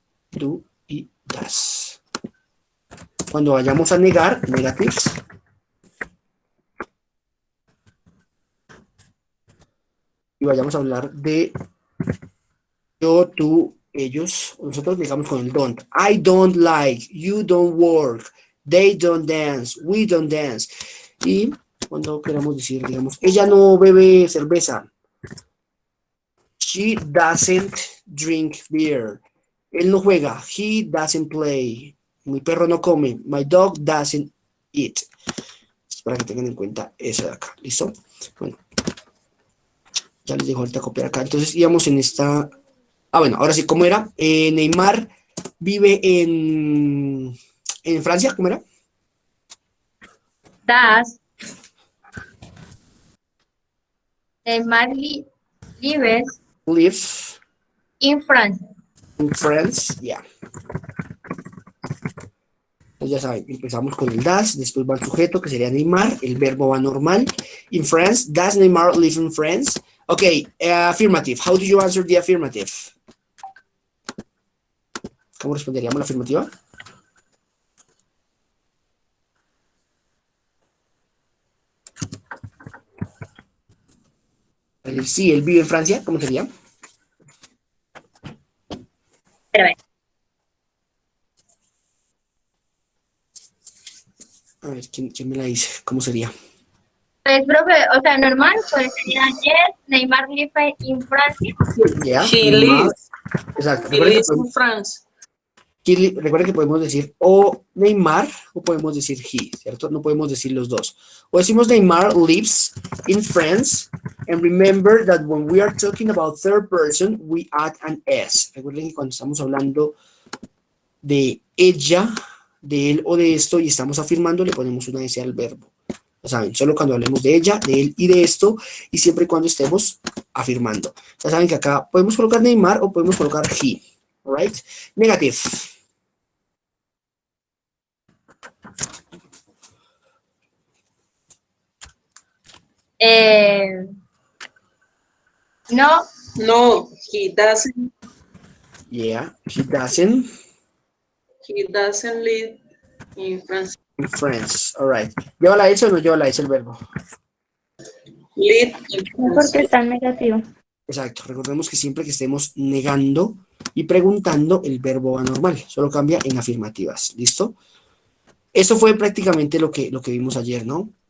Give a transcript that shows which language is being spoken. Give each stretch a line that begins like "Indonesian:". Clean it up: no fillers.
Spanish: Do y das. Cuando vayamos a negar, negatives, y vayamos a hablar de yo, tú, ellos, nosotros digamos con el don't.
English: I don't like, you don't work, they don't dance, we don't dance.
Spanish: Y cuando queramos decir, digamos, ella no bebe cerveza.
English: She doesn't drink beer.
Spanish: Él no juega.
English: He doesn't play.
Spanish: Mi perro no come.
English: My dog doesn't eat.
Spanish: Es para que tengan en cuenta eso de acá. ¿Listo? Bueno. Ya les dejo ahorita copiar acá. Entonces íbamos en esta... bueno, ahora sí, ¿cómo era? Neymar vive en Francia, ¿cómo era?
English: Neymar lives Live in France. in France, yeah.
Spanish: Pues ya saben, empezamos con el das, después va el sujeto que sería Neymar, el verbo va normal.
English: In France, does Neymar live in France? Okay, affirmative. How do you answer the affirmative?
Spanish: ¿Cómo responderíamos la afirmativa? Sí, él vive en Francia, ¿cómo sería? A ver, ¿quién me la dice? ¿Cómo sería? Pues, profe, o sea, normal, pues sería
English: yes, Neymar live in
Spanish: Francia.
English: Yeah, He Neymar. lives.
Spanish: Exacto.
English: He lives in France.
Spanish: Recuerden que podemos decir o Neymar o podemos decir he, ¿cierto? No podemos decir los dos. O decimos
English: Neymar lives in France, and remember that when we are talking about third person, we add an S.
Spanish: Recuerden que cuando estamos hablando de ella, de él o de esto y estamos afirmando, le ponemos una S al verbo. Ya saben, solo cuando hablemos de ella, de él y de esto, y siempre y cuando estemos afirmando. Ya saben que acá podemos colocar Neymar o podemos colocar he.
English: Alright? Negative. No, No, he doesn't. Yeah, he doesn't. He doesn't live in France. In France. Alright.
Spanish: ¿Lleva la S o no lleva la S el verbo?
English: Live in
Spanish: no
English: France.
Spanish: porque está en negativo. Exacto. Recordemos que siempre que estemos negando y preguntando, el verbo va normal. Solo cambia en afirmativas. ¿Listo? Eso fue prácticamente lo que vimos ayer, ¿no?